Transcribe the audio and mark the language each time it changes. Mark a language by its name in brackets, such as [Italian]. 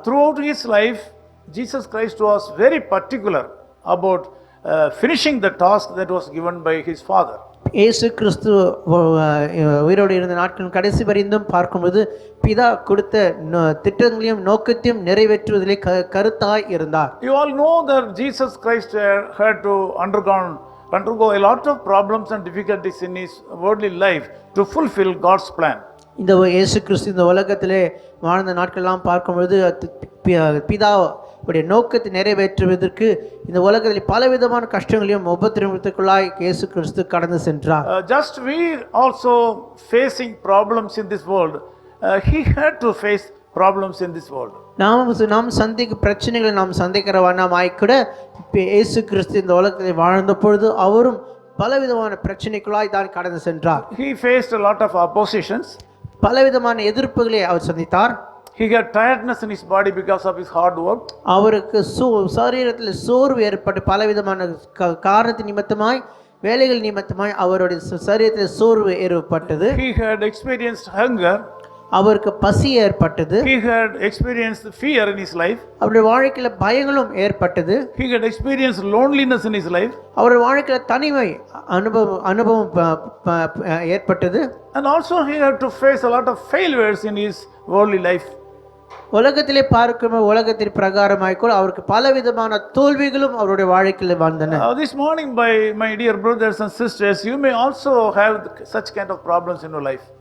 [English] Throughout his life, Jesus Christ was very particular about finishing the task that was given by his father. [Tamil] இயேசு கிறிஸ்து உயிரோடு இருந்த நாட்களின் கடைசி வரைந்தும் பார்க்கும்போது பிதா கொடுத்த திட்டங்களையும் நோக்கத்தையும் நிறைவேற்றுவதிலே கருத்தாய் இருந்தார். [English] You all know that Jesus Christ had to undergo a lot of problems and difficulties in his worldly life to fulfill God's plan. [Tamil] இந்த இயேசு கிறிஸ்து இந்த உலகத்திலே வாழ்ந்த நாட்களெல்லாம் பார்க்கும்பொழுது பிதாவுடைய நோக்கத்தை நிறைவேற்றுவதற்கு இந்த உலகத்தில் பலவிதமான கஷ்டங்களையும் உபத்திரவத்துக்குள்ளாய் இயேசு கிறிஸ்து கடந்து சென்றார். [English] Just we also facing problems in this world. He had to face problems in this world. [Tamil] நாம் சந்திக்கும் பிரச்சனைகளை நாம் சந்திக்கிற வண்ணமாய் கூட இயேசு கிறிஸ்து இந்த உலகத்தில் வாழ்ந்த பொழுது அவரும் பலவிதமான பிரச்சனைக்குள்ளாய் தான் கடந்து சென்றார். [English] He faced a lot of oppositions. [Tamil] பலவிதமான எதிர்ப்புகளை அவர் சந்தித்தார். [English] He had tiredness in his body because of his hard work. [Tamil] அவருக்கு சரீரத்தில் சோர்வு ஏற்பட்டு பலவிதமான காரணத்தின் நிமித்தமாய் வேலைகள் நிமித்தமாய் அவருடைய சரீரத்தில் சோர்வு ஏற்பட்டது. [English] He had experienced hunger. [Tamil] அவருக்கு பசி ஏற்பட்டது. [English] He had experienced fear in his life. [Tamil] அவருடைய வாழ்க்கையில பயங்களும் ஏற்பட்டது. [English] He had experienced loneliness in his life. [Tamil] அவருடைய வாழ்க்கையில தனிமை அனுபவம் ஏற்பட்டது. [English] And also he had to face a lot of failures in his worldly life. [Tamil] உலகத்திலே பார்க்கும் உலகத்தின் பிரகாரமாய் கூட அவருக்கு பலவிதமான தோல்விகளும் அவருடைய வாழ்க்கையில் வந்தன. [English] This morning, by my dear brothers and sisters, you may also have such kind of problems in your life.